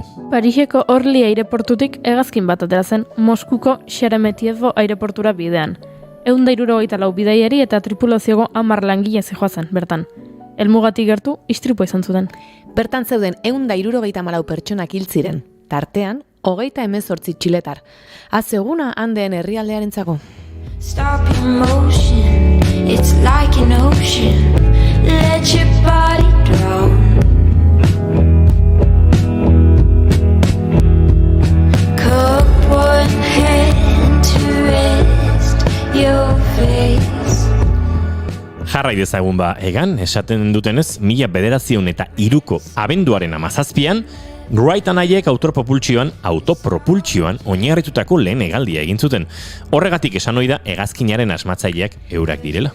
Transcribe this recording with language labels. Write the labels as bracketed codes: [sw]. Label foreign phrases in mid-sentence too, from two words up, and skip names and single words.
[eu] Pariseko Orly aireportutik hegazkin bat atera zen Moskuko Sheremetyevo aireportura bidean. 164 bidaiari eta tripulaziogo 10 langile zihoazen, bertan. Helmugatik gertu, istripua izan zuten. Bertan zeuden 164 pertsonak hil ziren, tartean 38 txiletar. Azeguna handeen herrialdearentzako. [en] Stop in motion, it's like an ocean. Let your body drown. Cup one hand to rest your face. [eu] Jarrai dezagun ba, egan, esaten dutenez, 1903ko abenduaren 17an, Wright anaiek autopropultsioan oinarritutako lehen hegaldia egin zuten. Horregatik esan ohi da hegazkinaren asmatzaileak eurak direla.